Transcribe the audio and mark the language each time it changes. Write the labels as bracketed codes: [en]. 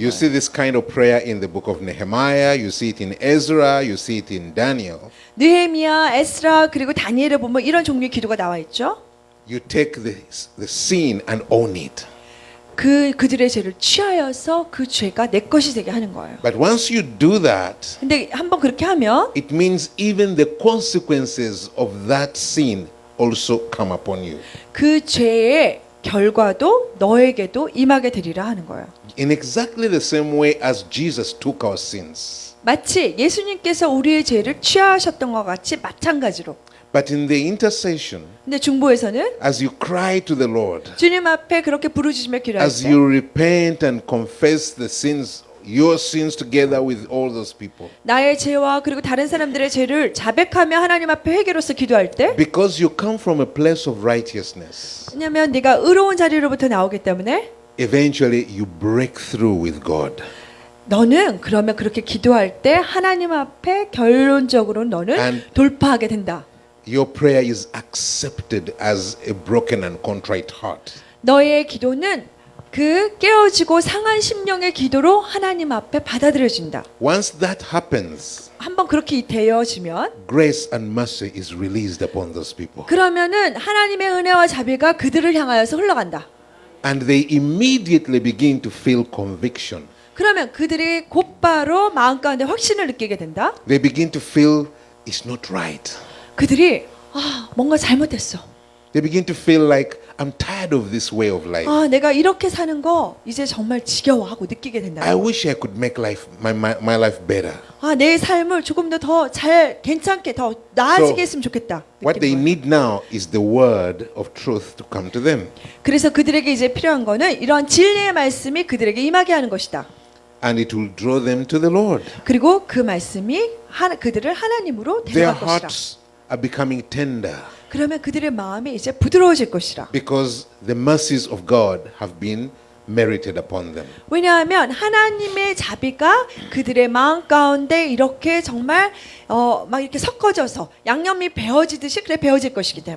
[en] You [ko] 거예요. [en] see this kind of prayer in the book of Nehemiah, you see it in Ezra, you see it in Daniel. [ko] 느헤미야, 에스라 그리고 다니엘을 보면 이런 종류의 기도가 나와 있죠. [en] You take the sin and own it. [ko] 그들의 죄를 취하여서 그 죄가 내 것이 되게 하는 거예요. [en] But once you do that, [ko] 근데 한번 그렇게 하면 [en] it means even the consequences of that sin also come upon you. [ko] 그 죄의 결과도 너에게도 임하게 되리라 하는 거예요. [en] In exactly the same way as Jesus took our sins. [ko] 마치 예수님께서 우리의 죄를 취하셨던 것 같이 마찬가지로. [en] But in the intercession, [ko] 근데 중보에서는 [en] as you cry to the Lord, [ko] 주님 앞에 그렇게 부르짖으며 기도할 [en] as [ko] 때 [en] you repent and confess the sins, your sins together with all those people, [ko] 나의 죄와 그리고 다른 사람들의 죄를 자백하며 하나님 앞에 회개로서 기도할 때 [en] because you come from a place of righteousness, [ko] 왜냐하면 네가 의로운 자리로부터 나오기 때문에 [en] eventually you break through with God. [ko] 너는 그러면 그렇게 기도할 때 하나님 앞에 결론적으로 너는 [en] And- [ko] 돌파하게 된다. [en] Your prayer is accepted as a broken and contrite heart. [ko] 너의 기도는 그 깨어지고 상한 심령의 기도로 하나님 앞에 받아들여진다. [en] Once that happens, [ko] 한번 그렇게 되어지면 [en] grace and mercy is released upon those people. [ko] 그러면은 하나님의 은혜와 자비가 그들을 향하여서 흘러간다. [en] And they immediately begin to feel conviction. [ko] 그러면 그들이 곧바로 마음 가운데 확신을 느끼게 된다. [en] They begin to feel it's not right. [ko] 그들이 뭔가 잘못했어. [en] They begin to feel like I'm tired of this way of life. [ko] 내가 이렇게 사는 거 이제 정말 지겨워하고 느끼게 된다. [en] I wish I could make life my life better. [ko] 내 삶을 조금 더 잘 괜찮게 더 나아지게 했으면 좋겠다. [en] What they [ko] 느끼는 거예요. [en] need now is the word of truth to come to them. [ko] 그래서 그들에게 이제 필요한 거는 이런 진리의 말씀이 그들에게 임하게 하는 것이다. [en] And it will draw them to the Lord. [ko] 그리고 그 말씀이 그들을 하나님으로 [en] Their [ko] 데려갈 것이다. [en] hearts are becoming tender [ko] 그러면 그들의 마음이 이제 부드러워질 것이라. [en] because the mercies of God have been merited upon them. [ko] 왜냐하면 하나님의 자비가 그들의 마음 가운데 이렇게 정말 막 이렇게 섞어져서 양념이 배어지듯이 그래 배어질 것이기 때문에.